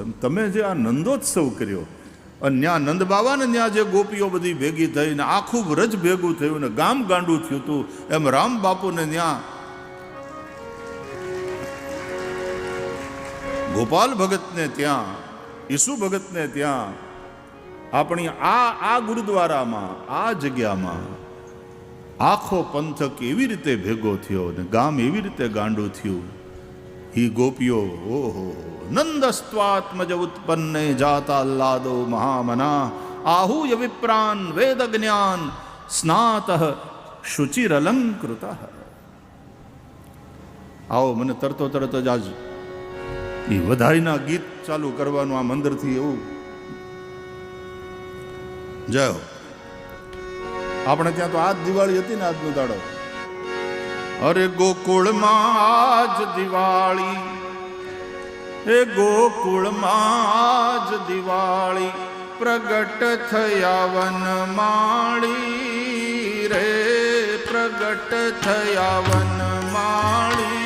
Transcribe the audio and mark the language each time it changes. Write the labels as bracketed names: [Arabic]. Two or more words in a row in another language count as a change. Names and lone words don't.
[Gujarati] એમ તમે જે આ નંદોત્સવ કર્યો અને ત્યાં નંદ બાવાને ત્યાં જે ગોપીઓ બધી ભેગી થઈને આખું વ્રજ ભેગું થયું ને ગામ ગાંડું થયું હતું, એમ રામ બાપુને ત્યાં ગોપાલ ભગતને ત્યાં ઈસુ ભગતને ત્યાં આપણી આ ગુરુદ્વારામાં આ જગ્યામાં આખો પંથક એવી રીતે ભેગો થયો ને ગામ એવી રીતે ગાંડું થયું. [Sanskrit] ही गोपियो ओहो नंदस्त्वात्मज उत्पन्ने जाता आह्लादो महामना आहूय विप्रान वेद ज्ञान स्नात शुचिर अलंकृत. [Gujarati] आओ મને તરતો તરત જ આજ એ વધાઈના ગીત ચાલુ કરવાનું આ મંદિરથી એવું. જય હો. આપણે ત્યાં તો આજ દિવાળી હતી ને, આજનો દાડો. અરે ગોકુળમાં આજ દિવાળી, એ ગોકુળમાં આજ દિવાળી, પ્રગટ થયા વનમાળી રે, પ્રગટ થયા વનમાળી.